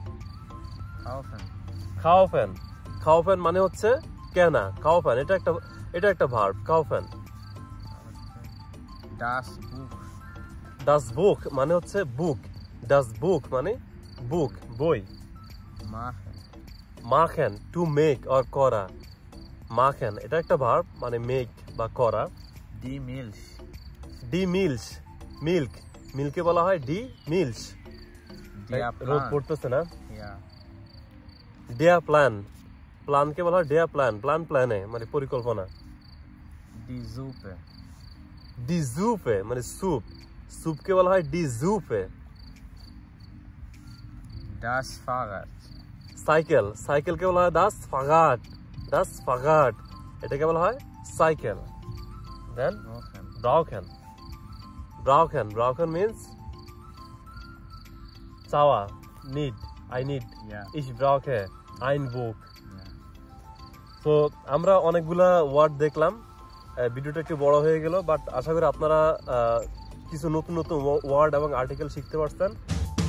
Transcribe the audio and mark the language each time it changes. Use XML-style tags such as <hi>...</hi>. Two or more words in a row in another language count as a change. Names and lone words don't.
<bn>খাওফেন মানে হচ্ছে কেনা, খাওফেন, এটা একটা ভার্ব, খাওফেন।</bn> <de>Das Buch. Das Buch</de> <bn>মানে হচ্ছে বুক,</bn> <de>Das Buch</de> <bn>মানে বুক, বই।</bn> <de>Machen.</de> <bn>Machen</bn> <en>to make or</en> <bn>করা, Machen এটা একটা ভার্ব মানে make বা করা।</bn> <de>Die Milch. Die Milch, milk,</de> <bn>মিল্কে বলা হয়</bn> <de>die Milch। Der</de> <bn>রোদ</bn> <de>Plan.</de> <bn>পড়তেছে না?</bn> <de>Ja. Der Plan,</de> <bn>প্ল্যানকে বলা হয়</bn> <de>der Plan,</de> <bn>প্ল্যান প্ল্যানে মানে পরিকল্পনা।</bn> <de>Die Suppe. Die Suppe</de> <bn>মানে স্যুপ, স্যুপকে বলা হয়</bn> <de>die Suppe। Das Fahrrad.</de> <bn>সাইকেল, সাইকেলকে বলা হয়</bn> <de>das Fahrrad, das Fahrrad</de> <bn>এটাকে বলা হয় সাইকেল। দেন</bn> <de>Brauchen. brauchen, brauchen, brauchen</de> <en>means চাওয়া, need, I need,</en> <de>Ja. ich brauche ein Buch। Ja.</de> <bn>তো আমরা অনেকগুলা ওয়ার্ড দেখলাম, ভিডিওটা একটু বড় হয়ে গেল, বাট আশা করি আপনারা কিছু নতুন নতুন ওয়ার্ড এবং আর্টিকেল শিখতে পারছেন।</bn>